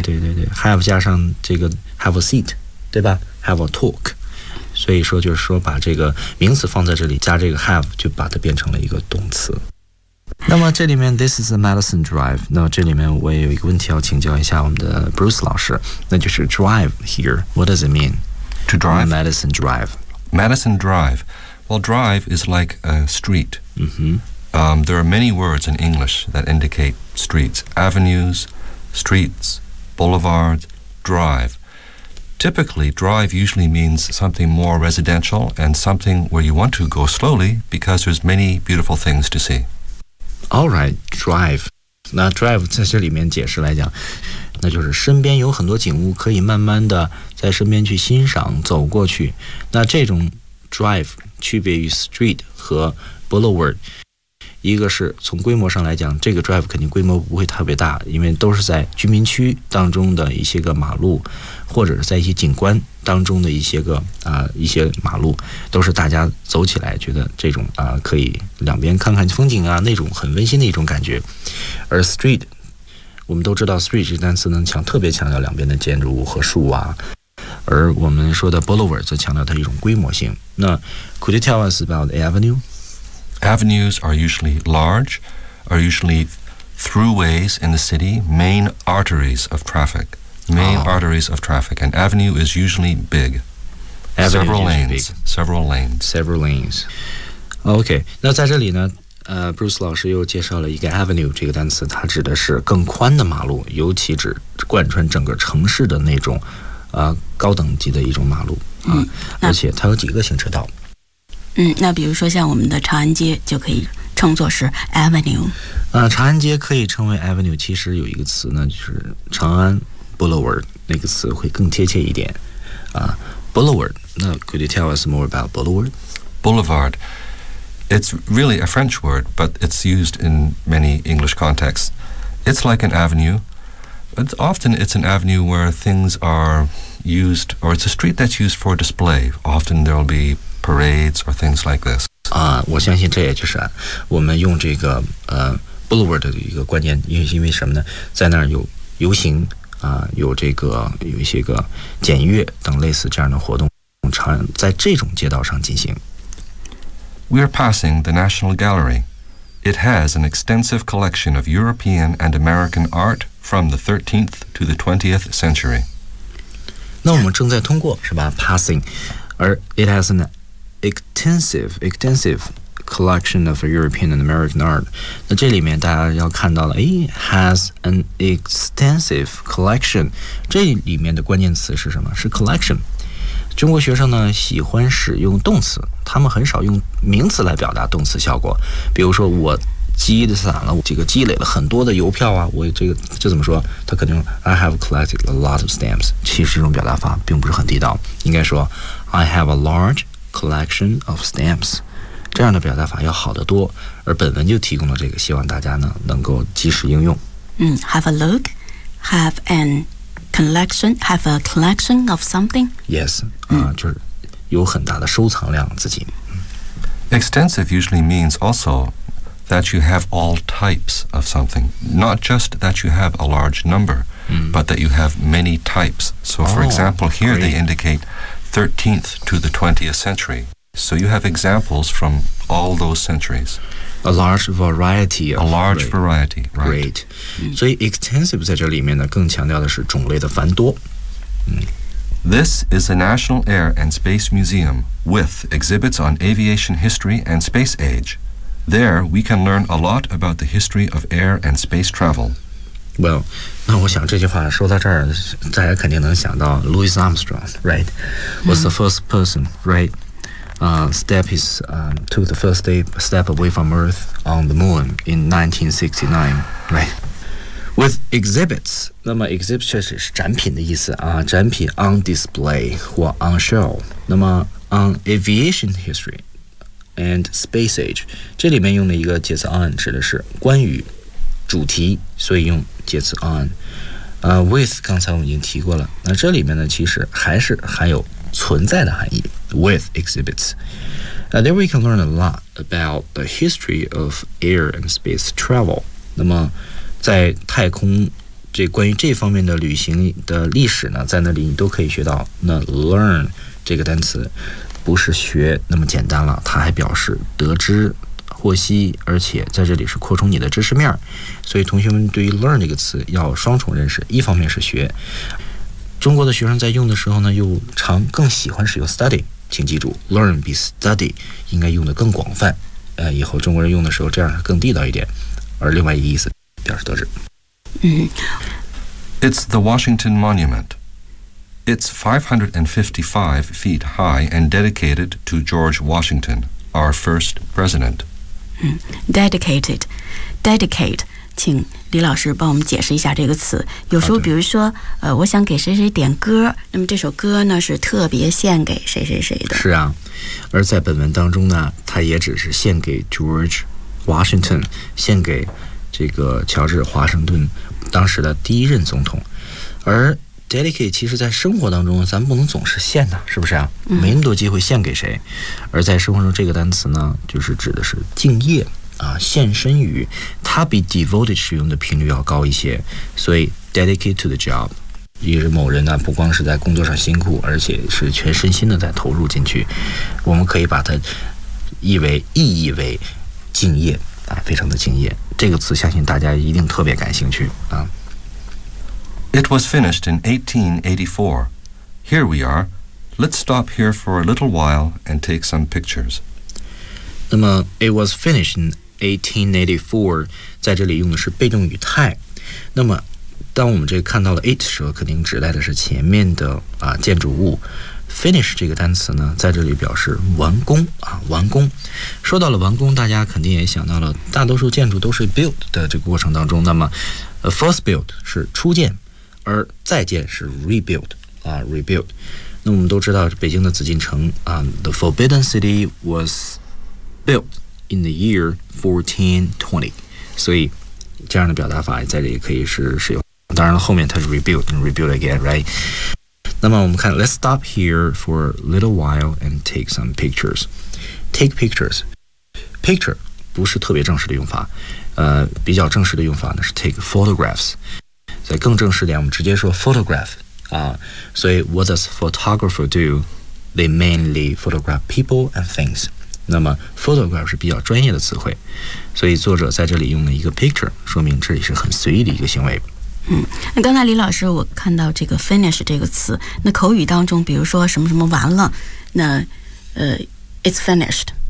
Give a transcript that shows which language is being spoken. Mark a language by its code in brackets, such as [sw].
[zh] 对对对对 have 加上这个 [en] have a seat [zh] 对吧 [en] have a talk [zh] 所以说就是说把这个名词放在这里加这个 have 就把它变成了一个动词那么这里面 [en] this is a Madison drive [zh] 那这里面我也有一个问题要请教一下我们的 Bruce 老师那就是 [en] drive here what does it mean to drive Madison drive Madison drive well drive is like a street、 mm-hmm. There are many words in English that indicate streets avenues streets boulevard driveTypically, drive usually means something more residential and something where you want to go slowly because there's many beautiful things to see. All right, drive. [zh] 那 drive 在这里面解释来讲，那就是身边有很多景物可以慢慢的在身边去欣赏，走过去。那这种 drive 区别于 street 和 boulevard， 一个是从规模上来讲，这个 drive 肯定规模不会特别大，因为都是在居民区当中的一些个马路。或者是在一些景观当中的一些个一些马路都是大家走起来觉得这种可以两边看看风景啊那种很温馨的一种感觉而 street 我们都知道 street 这单词能强特别强调两边的建筑物和树啊而我们说的 boulevard 则强调它一种规模性那 [en] could you tell us about the avenue avenues are usually large are usually throughways in the city main arteries of trafficMain arteries of traffic. An avenue is usually big. Several lanes. OK. [zh] 那在这里呢Bruce 老师又介绍了一个 avenue 这个单词它指的是更宽的马路尤其指贯穿整个城市的那种高等级的一种马路。而且它有几个行车道。那比如说像我们的长安街就可以称作是 avenue。长安街可以称为 avenue, 其实有一个词呢就是长安。 [en] Boulevard [zh] 那个词会更贴切一点 [en] Boulevard 那 could you tell us more about Boulevard? Boulevard It's really a French word but it's used in many English contexts It's like an avenue but often it's an avenue where things are used or it's a street that's used for display often there will be parades or things like this [zh] 我相信这也就是我们用这个Boulevard 的一个关键因为什么呢在那儿有游行有这个有一些个检阅等类似这样的活动常在这种街道上进行 [en] We are passing the National Gallery It has an extensive collection of European and American art from the 13th to the 20th century [zh] 那我们正在通过是吧 passing 而 [en] it has an extensive collection of European and American art [zh] 那这里面大家要看到了 [en] has an extensive collection [zh] 这里面的关键词是什么是 collection 中国学生呢喜欢使用动词他们很少用名词来表达动词效果比如说我积攒了这个积累了很多的邮票啊我这个这怎么说他肯定 [en] I have collected a lot of stamps [zh] 其实这种表达法并不是很地道应该说 [en] I have a large collection of stamps [zh] 这样的表达法要好得多而本文就提供了这个希望大家呢能够及时应用 [en] have a look have an collection, have a collection of something? [zh] Yes, 就是有很大的收藏量自己。 [en] Extensive usually means also that you have all types of something, not just that you have a large number, but that you have many types. So for example, here they indicate 13th to the 20th century. So you have examples from all those centuries. A large variety. A large variety, right. Great. [zh] 所以 extensive 在这里面呢更强调的是种类的繁多。 [en] This is the National Air and Space Museum with exhibits on aviation history and space age. There, we can learn a lot about the history of air and space travel. [zh] Well, 那我想这句话说到这儿，大家肯定能想到 Louis Armstrong, right? [en] Was the first person, right? Took the first step away from Earth on the moon in 1969, right? [zh] With exhibits, 那么 exhibits 确实是展品的意思啊，展品 on display 或 on show. 那么 [en] on aviation history and space age, [zh] 这里面用的一个介词 on 指的是关于主题，所以用介词 on. With 刚才我们已经提过了，那这里面呢其实还是含有存在的含义 [en] with exhibits. There we can learn a lot about the history of air and space travel. [zh] 那么在太空这关于这方面的旅行的历史呢在那里你都可以学到那 learn 这个单词不是学那么简单了它还表示得知获悉而且在这里是扩充你的知识面所以同学们对于 learn 这个词要双重认识一方面是学中国的学生在用的时候呢又常更喜欢使用 study 请记住 learn 比 study 应该用的更广泛以后中国人用的时候这样更地道一点而另外一个意思 [en] It's the Washington Monument. It's 555 feet high and dedicated to George Washington, our first president. Dedicated. Dedicate. [zh] 请李老师帮我们解释一下这个词。有时候比如说我想给谁谁点歌那么这首歌呢是特别献给谁谁谁的。是啊。而在本文当中呢它也只是献给 George Washington, 献给这个乔治华盛顿当时的第一任总统而 dedicate 其实在生活当中咱不能总是献的是不是啊没那么多机会献给谁而在生活中这个单词呢就是指的是敬业啊献身于它比 devoted 使用的频率要高一些所以 [en] dedicate to the job [zh] 也是某人呢不光是在工作上辛苦而且是全身心的在投入进去我们可以把它意义为敬业啊非常的敬业这个词相信大家一定特别感兴趣啊。 [en] It was finished in 1884. Here we are. Let's stop here for a little while and take some pictures. [zh] 那么 [en] it was finished in 1884, [zh] 在这里用的是被动语态。那么当我们这个看到了 it 时候肯定指代的是前面的啊建筑物。 Finish 这个单词呢在这里表示完工啊，完工说到了完工大家肯定也想到了大多数建筑都是 build 的这个过程当中那么 first build 是初建而再建是 rebuild 那我们都知道北京的紫禁城啊 [en] The Forbidden City was built in the year 1420 [zh] 所以这样的表达法在这里可以是使用当然了后面它是 [en] rebuild and rebuild again right [zh] 那么我们看 [en] let's stop here for a little while and take some pictures. Take pictures. [zh] Picture 不是特别正式的用法比较正式的用法呢是 [en] take photographs. [zh] 在更正式点我们直接说 photograph. [en] 所以 what does photographer do? They mainly photograph people and things. [zh] 那么 photograph 是比较专业的词汇。所以作者在这里用了一个 picture, 说明这里是很随意的一个行为。那刚才李老师我看到这个 finish 这个词那口语当中比如说什么什么完了那 [en] it's finished